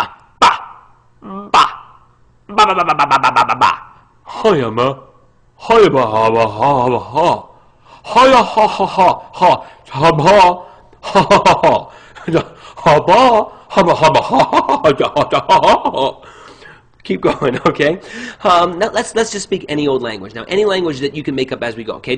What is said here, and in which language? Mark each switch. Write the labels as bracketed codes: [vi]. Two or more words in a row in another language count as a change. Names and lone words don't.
[en] Ba. Ba. Ba ba ba ba ba ba ba ba ba. Hiya ma. Hiya ba ha ba ha ba ha. Hiya ha ha ha ha. Ha ba. Ha ha ha ha. Ha ba. Ha ba ha ba ha ha ha. Keep going, okay? Now let's just speak any old language. Now, any language that you can make up as we go, okay?